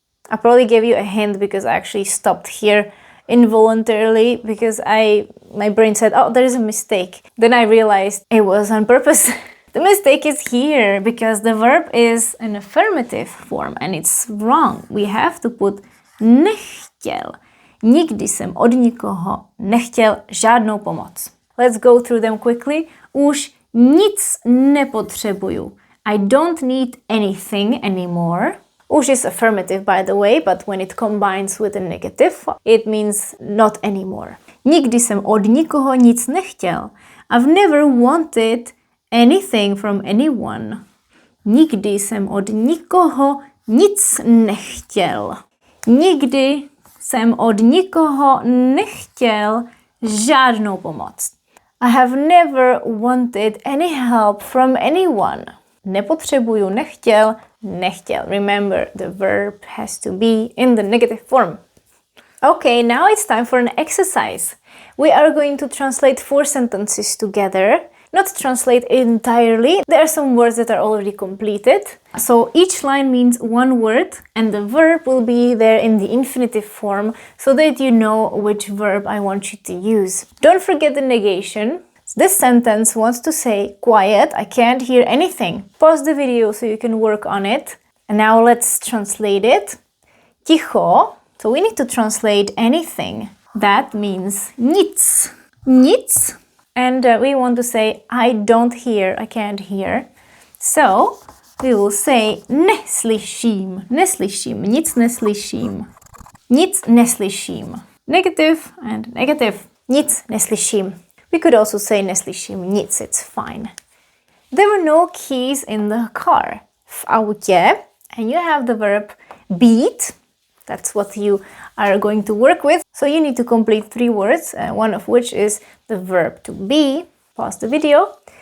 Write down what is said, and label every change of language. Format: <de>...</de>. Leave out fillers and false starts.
<en>I probably gave you a hint because I actually stopped here involuntarily because my brain said, oh, there is a mistake. Then I realized it was on purpose. The mistake is here because the verb is an affirmative form and it's wrong. We have to put nechtěl.</en> <cs>Nikdy jsem od nikoho nechtěl žádnou pomoc.</cs> <en>Let's go through them quickly.</en> <cs>Už nic nepotřebuju.</cs> <en>I don't need anything anymore. Už is affirmative, by the way, but when it combines with a negative, it means not anymore.</en> <cs>Nikdy jsem od nikoho nic nechtěl.</cs> <en>I've never wanted anything from anyone.</en> <cs>Nikdy jsem od nikoho nic nechtěl. Nikdy jsem od nikoho nechtěl žádnou pomoc.</cs> <en>I have never wanted any help from anyone. Nepotřebuju, nechtěl. Remember, the verb has to be in the negative form. Okay, now it's time for an exercise. We are going to translate 4 sentences together. Not translate entirely. There are some words that are already completed. So each line means one word and the verb will be there in the infinitive form so that you know which verb I want you to use. Don't forget the negation. This sentence wants to say, quiet, I can't hear anything. Pause the video so you can work on it. And now let's translate it. Ticho. So we need to translate anything. That means nic. Nic. And we want to say, I don't hear, I can't hear. So we will say, neslyším, neslyším,</en> <cs>nic neslyším. Nic neslyším.</cs> <en>Negative and negative.</en> <cs>Nic neslyším.</cs> <en>We could also say</en> <cs>neslyším nic,</cs> <en>it's fine. There were no keys in the car.</en> <cs>V autě,</cs> <en>and you have the verb být. That's what you are going to work with. So you need to complete 3 words, one of which is the verb to be. Pause the video.</en>